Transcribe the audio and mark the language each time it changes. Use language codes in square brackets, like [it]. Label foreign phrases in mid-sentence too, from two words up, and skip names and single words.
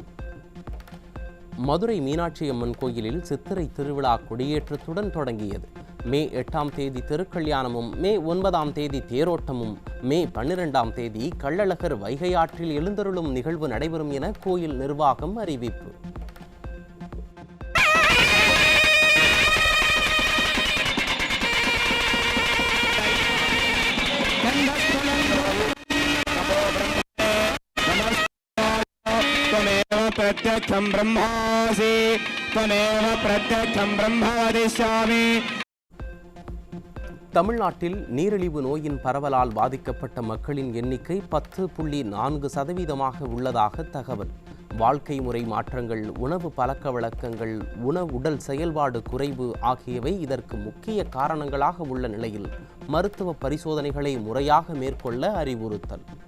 [ta] மதுரை மீனாட்சி அம்மன் கோயிலில் சித்திரை திருவிழா கொடியேற்றத்துடன் தொடங்கியது. மே 8ஆம் தேதி திருக்கல்யாணமும் மே 9ஆம் தேதி தேரோட்டமும் மே 12ஆம் தேதி கள்ளழகர் வைகை ஆற்றில் எழுந்தருளும் நிகழ்வு நடைபெறும் என கோயில் நிர்வாகம் அறிவிப்பு. [sa] प्रत्यक्षं ब्रह्मासि त्वमेव प्रत्यक्षं ब्रह्म वदिष्यामि. [ta] தமிழ்நாட்டில் நீரிழிவு நோயின் பரவலால் பாதிக்கப்பட்ட மக்களின் எண்ணிக்கை 10.4% உள்ளதாக தகவல். வாழ்க்கை முறை மாற்றங்கள், உணவு பழக்க வழக்கங்கள், உடல் செயல்பாடு குறைவு ஆகியவை இதற்கு முக்கிய காரணங்களாக உள்ள நிலையில் மருத்துவ பரிசோதனைகளை முறையாக மேற்கொள்ள அறிவுறுத்தல்.